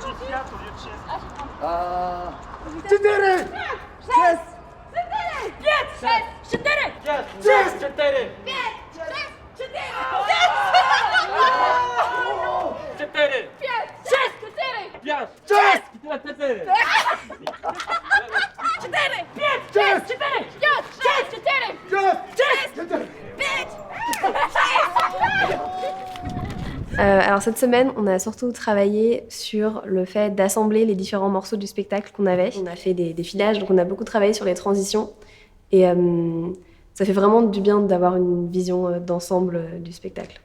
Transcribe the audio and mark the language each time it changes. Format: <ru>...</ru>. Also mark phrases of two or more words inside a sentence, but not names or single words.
<fr>pièce au lieu de chaise.</fr> <ru>Четыре! Шесть! Пять, шесть, четыре! Pièce, четыре! Пять, шесть, четыре! Четыре! Пять, шесть, четыре!</ru> <fr>Pièce!</fr> <ru>Шесть! Четыре! Четыре! Пять, Шесть! шесть, четыре! Пять, шесть, четыре! Шесть! Четыре! Пять!</ru> <fr>Alors cette semaine, on a surtout travaillé sur le fait d'assembler les différents morceaux du spectacle qu'on avait. On a fait des filages, donc on a beaucoup travaillé sur les transitions. Et ça fait vraiment du bien d'avoir une vision d'ensemble du spectacle.</fr>